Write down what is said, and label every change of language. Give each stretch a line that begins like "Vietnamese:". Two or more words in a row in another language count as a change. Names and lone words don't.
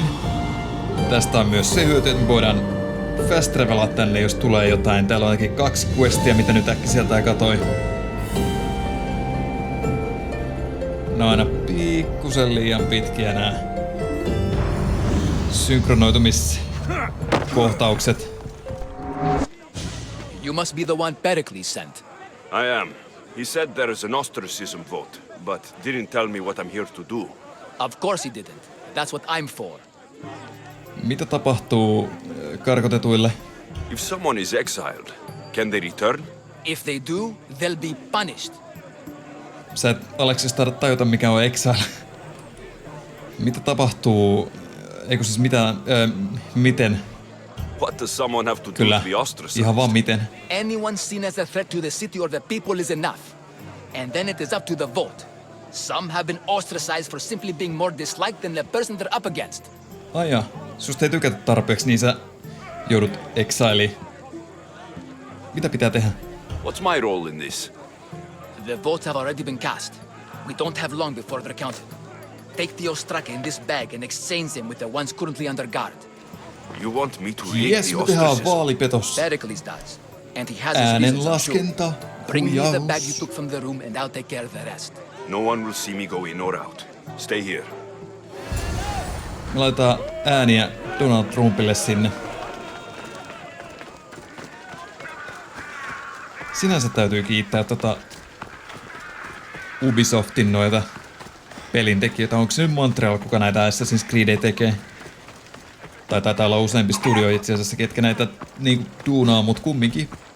Finnish: Tästä on myös se hyöty, että me voidaan
English: fast travelaa
Finnish: tänne, jos tulee jotain. Täällä on ainakin 2 questia, mitä nyt äkkiseltään katoi. Ne on aina pikkusen liian pitkiä nää synkronoitumiskohtaukset.
English: You must be the one Pericles sent. I am. He said there is an ostracism vote, but didn't tell me what I'm here to do. Of course he didn't. That's what I'm for.
Finnish: Mitä tapahtuu karkotetuille?
English: If someone is exiled, can they return? If they do, they'll be punished.
Finnish: Sä et, Aleksis, tajuta mikä on exile. Mitä tapahtuu? Eikö siis mitään, miten?
English: What does someone have to do
Finnish: Kyllä,
English: to be ostracized?
Finnish: ihan vaan miten.
English: Anyone seen as a threat to the city or the people is enough. And then it is up to the vote. Some have been ostracized for simply being more disliked than the person they're up against.
Finnish: Ai jaa, susta ei tykätä tarpeeksi, niin sä joudut exiliin. Mitä pitää tehdä?
English: What's my role in this? The votes have already been cast. We don't have long before they're counted. Take the ostraka in this bag and exchange him with the ones currently under guard. You want me to read Yes, the
Finnish: me tehdään
English: ostracism?
Finnish: vaalipetos.
English: Pericles does. And he has his reasons, I'm
Finnish: Äänenlaskenta.
English: sure. Bring me the
Finnish: huijaus.
English: bag you took from the room and I'll take care of the rest. No one will see me go in or out. Stay here.
Finnish: Me laitetaan ääniä Donald Trumpille sinne. Sinänsä täytyy kiittää Ubisoftin noita pelintekijöitä. Onko se nyt Montreal, kuka näitä Assassin's Creedejä tekee? Tai taitaa olla useampi studio itse asiassa, ketkä näitä niinku duunaa, mut kumminkin.